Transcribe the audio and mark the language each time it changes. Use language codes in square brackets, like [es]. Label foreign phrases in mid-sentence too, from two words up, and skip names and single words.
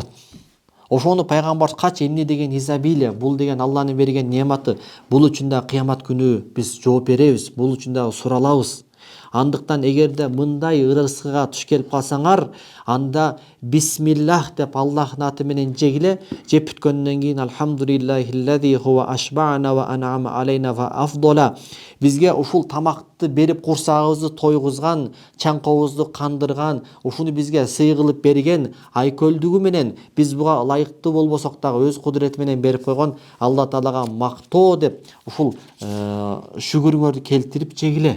[ky] Ошону пайгамбар качы эмне деген изобилие, бул деген Алланын берген неаматы. Бул үчүн да кыямат күнү биз жооп беребиз, бул үчүн да суралабыз. Андыктан эгерде мындай ырыскыга туш келип калсаңар, анда бисмиллах деп Аллахтын аты менен жегиле. Жеп бүткөндөн кийин [ar] الحمد لله الذي هو أشبعنا وأنعم علينا وأفضل. [ky] Бизге ушул тамакты берип курсагыбызды тойгузган, чаңкообузду кандырган, ушуну бизге сый кылып берген, айкөлдүгү менен биз буга ылайыктуу болбосок дагы өз кудурети менен берип койгон Алла Таалага мактоо деп ушул шүгүрүңөрдү келтирип жегиле.